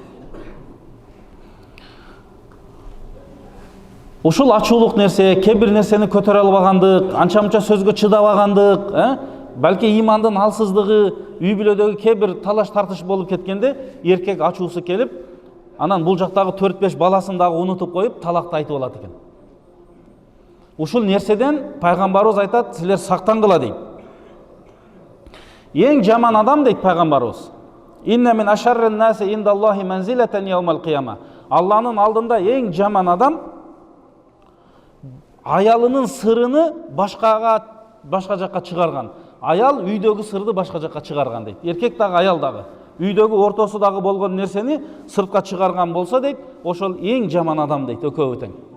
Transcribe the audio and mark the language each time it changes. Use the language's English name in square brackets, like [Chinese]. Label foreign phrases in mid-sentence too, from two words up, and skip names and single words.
[Kyrgyz] Ушул ачуулук нерсе, кээ бир нерсени көтөрө албагандык, анча-мунча сөзгө чыдабагандык, балки имандын алсыздыгы, үй бүлөдөгү кээ бир талаш тартыш болуп кеткенде, эркек ачуусу келип, анан бул жактагы 4-5 баласын дагы унутуп коюп, талакты айтып алат экен. Ушул нерседен пайгамбарыбыз айтат, силер сактангыла дейт. Эң жаман адам дейт пайгамбарыбыз. [Arabic] إن من أشر الناس عند الله منزلة يوم القيامة. [Kyrgyz] Алланын алдында эң жаман адам аялынын сырыны башка жакка чыгарган. Аял үйдөгү сырды башка жакка чыгарган дейт. Эркек дагы, аял дагы. Үйдөгү ортосудагы болгон нерсени сыртка чыгарган болсо дейт, ошол эң жаман адам дейт, экөө тең.